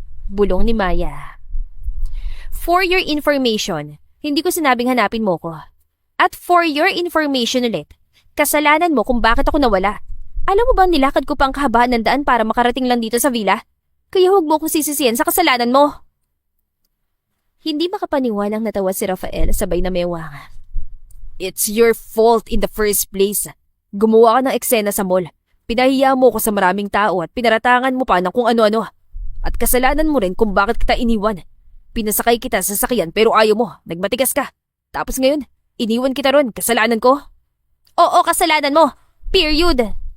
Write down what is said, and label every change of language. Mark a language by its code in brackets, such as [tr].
[tl] Bulong ni Maya. [en] For your information, [tl] hindi ko sinabing hanapin mo ko. At [en] for your information [tl] ulit, kasalanan mo kung bakit ako nawala. Alam mo ba nilakad ko pang kahabaan ng daan para makarating lang dito sa villa? Kaya huwag mo kong sisisiyan sa kasalanan mo. Hindi makapaniwalang natawa si Rafael sabay na mewang. [en] It's your fault in the first place. [tl] Gumawa ka ng eksena sa mall. Pinahiya mo ko sa maraming tao at pinaratangan mo pa ng kung ano-ano. At kasalanan mo rin kung bakit kita iniwan. Pinasakay kita sa sasakyan pero ayaw mo. Nagmatigas ka. Tapos ngayon, iniwan kita ron. Kasalanan ko? Oo, kasalanan mo. Period.